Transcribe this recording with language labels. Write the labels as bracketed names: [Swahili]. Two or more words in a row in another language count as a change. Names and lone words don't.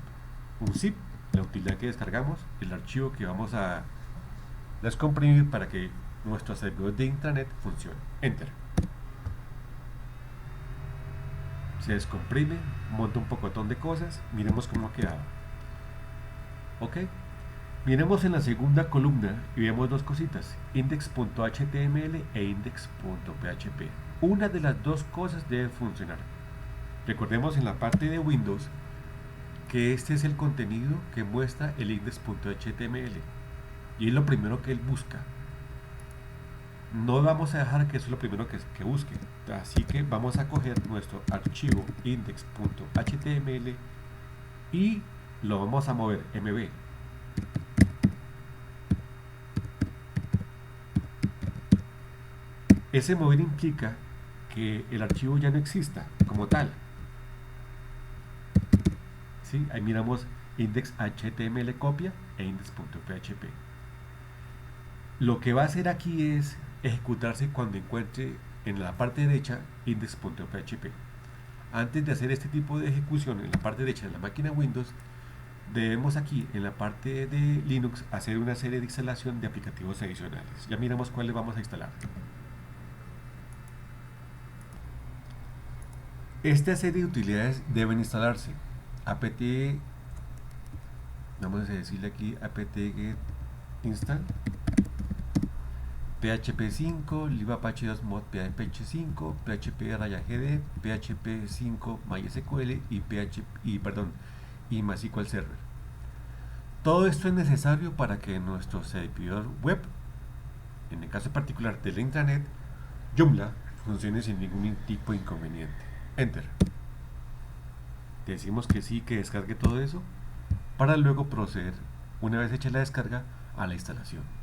[Spanish] Un zip, la utilidad que descargamos, el archivo que vamos a descomprimir para que nuestro servidor de intranet funcione. Enter. Se descomprime, monta un pocotón de cosas, miremos cómo ha quedado. Ok, miremos en la segunda columna y vemos dos cositas: index.html e index.php. Una de las dos cosas debe funcionar. Recordemos en la parte de Windows que este es el contenido que muestra el index.html y es lo primero que él busca. No vamos a dejar que eso es lo primero que busque, así que vamos a coger nuestro archivo index.html y lo vamos a mover mb. Ese mover implica que el archivo ya no exista como tal. ¿Sí? Ahí miramos index.html copia e index.php. Lo que va a hacer aquí es ejecutarse cuando encuentre en la parte derecha index.php. Antes de hacer este tipo de ejecución en la parte derecha de la máquina Windows, debemos aquí en la parte de Linux hacer una serie de instalación de aplicativos adicionales. Ya miramos cuáles vamos a instalar. Esta serie de utilidades deben instalarse: apt, vamos a decirle aquí apt-get install, PHP 5, libapache 2 mod PHP 5, PHP-gd, PHP 5 MySQL y MySQL Server. Todo esto es necesario para que nuestro servidor web, en el caso particular de la intranet, Joomla, funcione sin ningún tipo de inconveniente. Enter. Decimos que sí, que descargue todo eso, para luego proceder, una vez hecha la descarga, a la instalación.